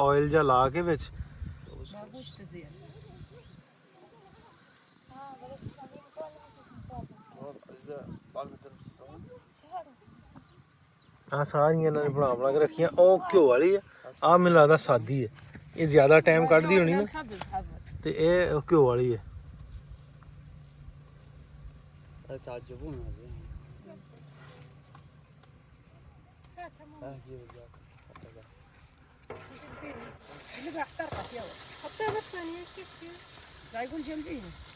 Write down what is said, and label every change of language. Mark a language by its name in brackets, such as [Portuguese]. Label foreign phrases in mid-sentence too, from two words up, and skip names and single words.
[Punjabi] ਆਇਲ ਜਾਂ ਲਾ ਕੇ ਵਿੱਚ ਆ ਸਾਰੀਆਂ ਇਹਨਾਂ ਨੇ ਬਣਾ ਕੇ ਰੱਖੀਆਂ। ਉਹ ਘਿਓ ਵਾਲੀ ਆ, ਆ ਮੈਨੂੰ ਲੱਗਦਾ ਸਾਦੀ ਹੈ। ਇਹ ਜ਼ਿਆਦਾ ਟਾਈਮ ਕੱਢਦੀ ਹੋਣੀ ਨਾ, ਤੇ ਇਹ ਘਿਓ ਵਾਲੀ ਹੈ। [Arabic] اللي بيحترقك يلا حطيها بس ثانية كيف لا يقول جنبيني